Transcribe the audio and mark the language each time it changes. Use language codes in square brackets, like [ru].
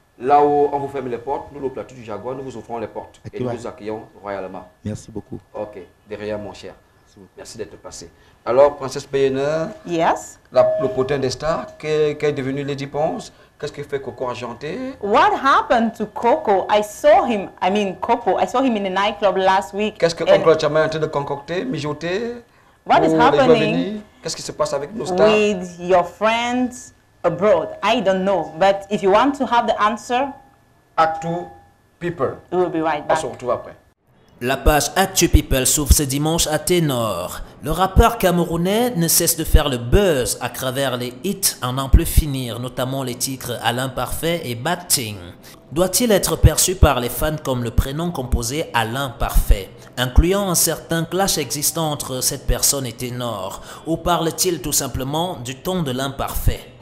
[fr] là où on vous ferme les portes, nous, le plateau du Jaguar, nous vous ouvrons les portes. Et nous vous accueillons royalement. Merci beaucoup. Ok, derrière mon cher. Merci d'être passé. Alors, Princesse Payena, [en] yes. [fr] Le potin des stars, qu'est devenu Lady Ponce? Qu'est-ce que fait Coco Argenté? [en] What happened to Coco? I saw him in a nightclub last week. [fr] Qu'est-ce que Oncle Chama est en train de concocter, mijoter? [en] What is happening? [fr] Qu'est-ce qui se passe avec nos stars? [en] With your friends abroad? I don't know. But if you want to have the answer, Actu People. We'll be right back. [fr] On se retrouve après. La page Actu People s'ouvre ce dimanche à Ténor. Le rappeur camerounais ne cesse de faire le buzz à travers les hits à n'en plus finir, notamment les titres Alain Parfait et Bad Thing. Doit-il être perçu par les fans comme le prénom composé Alain Parfait, incluant un certain clash existant entre cette personne et Ténor, ou parle-t-il tout simplement du ton de l'imparfait?